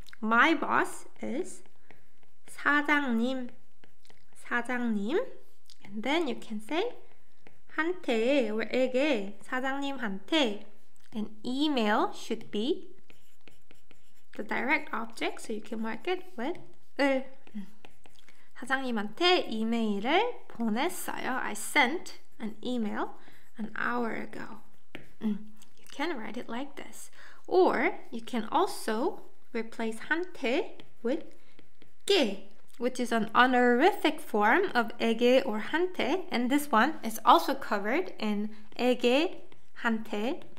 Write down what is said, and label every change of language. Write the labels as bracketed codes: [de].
[en] My boss is 사장님. And then you can say 한테 or 에게, 사장님한테. And email should be the direct object, so you can mark it with 을. [ko] 사장님한테 이메일을 보냈어요. [en] I sent an email an hour ago. You can write it like this. Or you can also replace 한테 with 게, which is an honorific form of 에게 or 한테, and this one is also covered in 에게, 한테